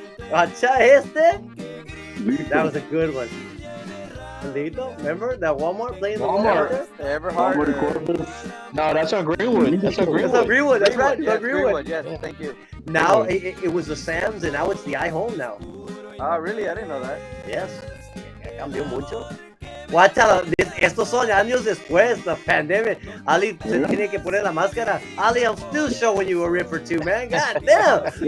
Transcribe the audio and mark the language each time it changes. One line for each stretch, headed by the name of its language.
English: Acha este? That was a good one. Lito, remember that Walmart playing the Walmart? Everhard. No, that's on Greenwood. That's on Greenwood. That's on Greenwood. That's right. Yes, Greenwood. Yes, thank you. Now it was the Sam's, and now it's the iHome now. Ah, really? I didn't know that. Yes. Cambió mucho. Watch out.
Spanish: Estos son años después, the pandemic. Ali se tiene que poner la máscara.
English: Ali, I'm still showing you a rip or two, man. God damn.